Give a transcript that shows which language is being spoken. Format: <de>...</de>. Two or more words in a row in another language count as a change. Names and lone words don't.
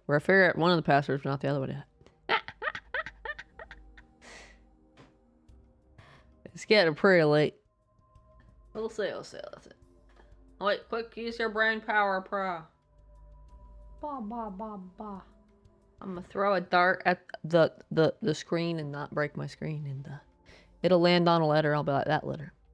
<en>Where I figure out one of the passwords, but not the other one yet. It's getting pretty late. We'll see. That's it. Wait, quick, use your brain power, pro. Ba ba ba ba. I'm gonna throw a dart at the screen and not break my screen, and it'll land on a letter. I'll be like, that letter.</en>